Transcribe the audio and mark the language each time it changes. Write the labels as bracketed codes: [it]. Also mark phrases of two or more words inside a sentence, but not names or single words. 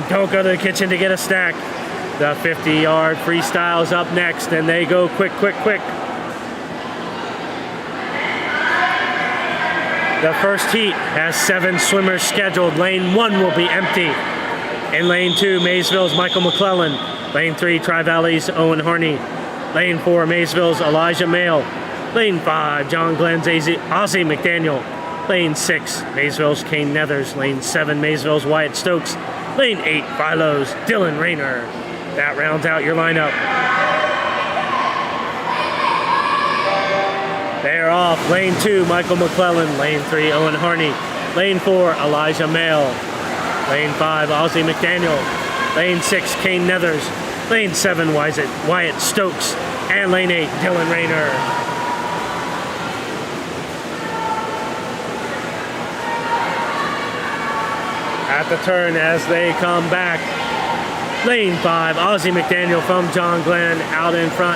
[en] Don't go to the kitchen to get a snack. The 50-yard freestyle is up next, and they go quick, quick, quick. The first heat has 7 swimmers scheduled. Lane 1 will be empty. In lane 2, Maysville's Michael McClellan. Lane 3, Tri-Valley's Owen Harney. Lane 4, Maysville's Elijah Mayle. Lane 5, John Glenn's Ozzie McDaniel. Lane 6, Maysville's Kane Nethers. Lane 7, Maysville's Wyatt Stokes. Lane 8, Philo's Dylan Rayner. That rounds out your lineup. They are off. Lane 2, Michael McClellan. Lane 3, Owen Harney. Lane 4, Elijah Mayle. Lane 5, Ozzie McDaniel. Lane 6, Kane Nethers. Lane 7, Wyatt Stokes. And lane 8, Dylan Rayner. At the turn as they come back. Lane 5, Ozzie McDaniel from John Glenn out in front.